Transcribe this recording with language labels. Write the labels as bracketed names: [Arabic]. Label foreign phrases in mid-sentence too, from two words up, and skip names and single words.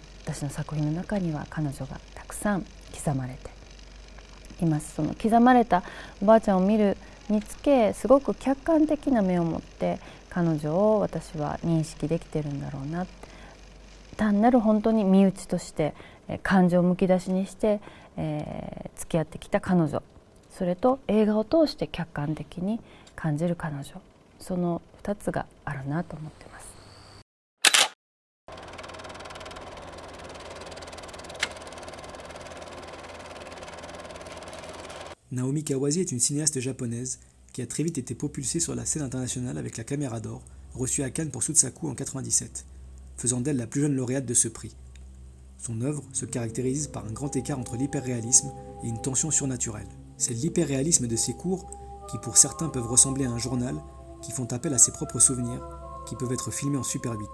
[Japanese] 私の作品の中には彼女がたくさん刻まれています。その刻まれたおばあちゃんを見るにつけすごく客観的な目を持って彼女を私は認識できてるんだろうな、単なる本当に身内として感情をむき出しにして、付き合ってきた彼女、それと映画を通して客観的に感じる彼女その2つがあるなと思ってます。 [French] Naomi Kawase est une cinéaste japonaise qui a très vite été propulsée sur la scène internationale avec la Caméra d'Or, reçue à Cannes pour Sutsaku en 1997, faisant d'elle la plus jeune lauréate de ce prix. Son œuvre se caractérise par un grand écart entre l'hyperréalisme et une tension surnaturelle. C'est l'hyperréalisme de ses cours, qui pour certains peuvent ressembler à un journal, qui font appel à ses propres souvenirs, qui peuvent être filmés en Super 8.